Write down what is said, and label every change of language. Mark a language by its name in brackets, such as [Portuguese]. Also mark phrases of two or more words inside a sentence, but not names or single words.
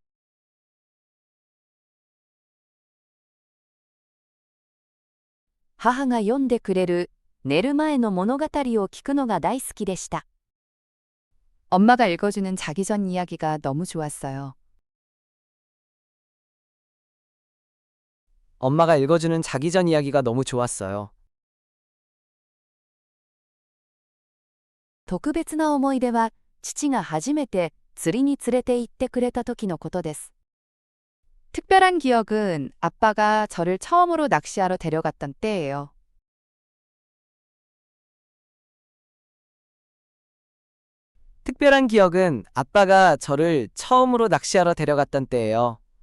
[Japanese] 母が読んでくれる寝る前の物語を聞くのが大好きでした。 [Korean] 엄마가 읽어주는 자기 전 이야기가 너무 좋았어요. 엄마가 읽어주는 자기 전 이야기가 너무 좋았어요. [Japanese] 特別な思い出は、父が初めて釣りに連れて行ってくれた時のことです。 [Korean] 특별한 기억은 아빠가 저를 처음으로 낚시하러 데려갔던 때예요. 특별한 기억은 아빠가 저를 처음으로 낚시하러 데려갔던 때예요.